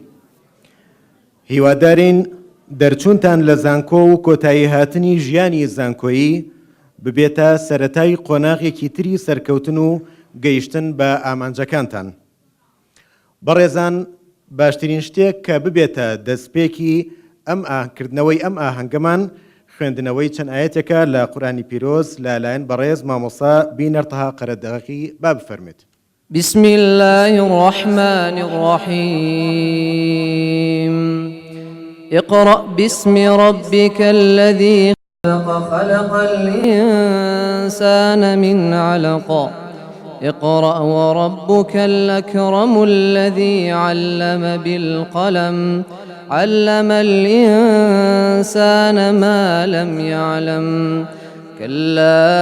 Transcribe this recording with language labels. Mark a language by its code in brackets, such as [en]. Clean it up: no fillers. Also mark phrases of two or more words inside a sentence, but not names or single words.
[ckb] هیوادارین دەرچوونتان لە زانکۆ و کۆتایی هاتنی ژیانی زانکۆیی ببێتە سەرەتای قۆناغێکی تری سەرکەوتن و گەیشتن بە ئامانجەکانتان. بەڕێزان باشترین شتێک کە ببێتە دەستپێکی ئەمکردنەوەی ئەم ئاهەنگەمان خوێندنەوەی چەند ئاەتێکە لە قورآنی پیرۆز لەلایەن بەڕێز مامۆستا بینەرتەها قەرەدەغی با بفەرمێت. [ar] بسم الله الرحمن الرحيم اقرأ باسم ربك الذي خلق الإنسان من علق اقرأ وربك الأكرم الذي علم بالقلم علم الإنسان ما لم يعلم كلا